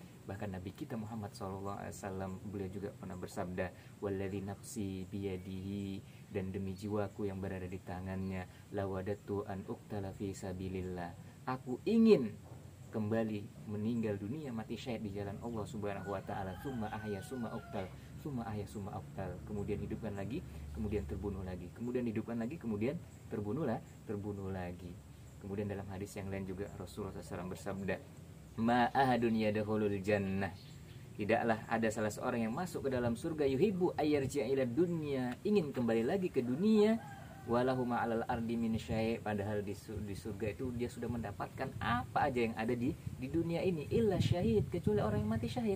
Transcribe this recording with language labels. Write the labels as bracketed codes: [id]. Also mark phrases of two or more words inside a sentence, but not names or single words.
[id] Bahkan Nabi kita Muhammad SAW, beliau juga pernah bersabda, [ar] والذي نفسي بيده, [id] dan demi jiwaku yang berada di tangannya, [ar] لوددت أن أقتل في سبيل الله, [id] aku ingin kembali meninggal dunia mati syahid di jalan Allah [ar] سبحانه وتعالى, ثم أحيا ثم أقتل، ثم أحيا ثم أقتل, [id] kemudian hidupkan lagi, kemudian terbunuh lagi, kemudian hidupkan lagi, kemudian terbunuh lagi. Kemudian dalam hadis yang lain juga Rasulullah SAW bersabda, [ar] ما أحد يدخل الجنة, [id] tidaklah ada salah seorang yang masuk ke dalam surga, [ar] يحب أن يرجع إلى الدنيا, [id] ingin kembali lagi ke dunia, [ar] وله ما على الأرض من شيء', [id] padahal di surga itu dia sudah mendapatkan apa aja yang ada di dunia ini, [ar] إلا شهيد, [id] kecuali orang yang mati syahid.